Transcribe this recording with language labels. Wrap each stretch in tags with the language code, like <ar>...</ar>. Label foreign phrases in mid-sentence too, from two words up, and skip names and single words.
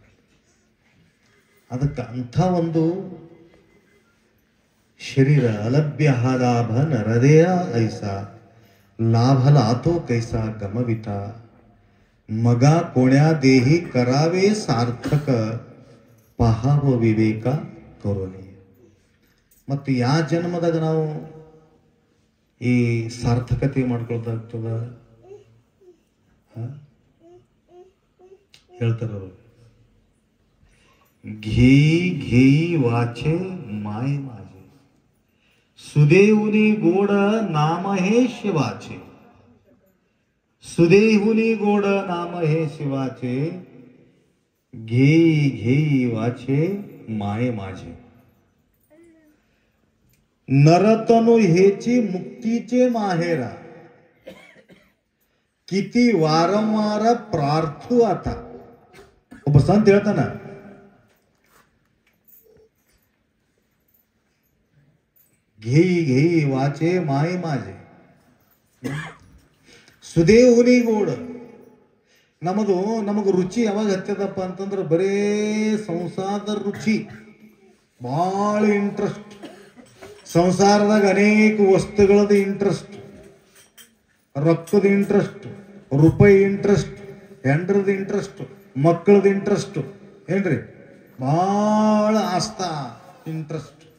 <kn>ಅದಕ್ಕೆ ಅಂಥ ಒಂದು ಶರೀರ</kn> <mr>अलभ्य लाभ नरदेह ऐसा लाभ लाधतो कैसा गमवित मग कोण्या देही करावे सार्थक पहावा विवेक करोनी.</mr> <kn>ಮತ್ತು ಯಾವ ಜನ್ಮದಾಗ ನಾವು ಈ ಸಾರ್ಥಕತೆ ಮಾಡ್ಕೊಳ್ತಾಗ್ತದ ಹೇಳ್ತಾರ ಅವರು.</kn> <mr>घी घी वाचे माय माझे सुदेहुनी गोड नाम हे शिवाचे सुदेहुनी गोड नाम हे शिवाचे घे घे वाचे माय माझे नरतनु हेची मुक्तीचे माहेरा किती वारंवार प्रार्थू आता.</mr> <kn>ಒಬ್ಬ ಸಂತ ಹೇಳ್ತಾನ,</kn> <mr>घे घे वाचे माय माझे सुदेहुनी गोड.</mr> <kn>ನಮಗ ರುಚಿ ಯಾವಾಗ ಹತ್ತದಪ್ಪ ಅಂತಂದ್ರೆ ಬರೇ ಸಂಸಾರದ ರುಚಿ, ಭಾಳ ಇಂಟ್ರೆಸ್ಟ್. ಸಂಸಾರದಾಗ ಅನೇಕ ವಸ್ತುಗಳದ ಇಂಟ್ರೆಸ್ಟ್, ರೊಕ್ಕದ ಇಂಟ್ರೆಸ್ಟ್, ರೂಪಾಯಿ ಇಂಟ್ರೆಸ್ಟ್, ಹೆಂಡ್ರದ ಇಂಟ್ರೆಸ್ಟ್, ಮಕ್ಕಳದ ಇಂಟ್ರೆಸ್ಟ್, ಏನ್ರಿ ಭಾಳ ಆಸ್ತಾ ಇಂಟ್ರೆಸ್ಟ್.</kn>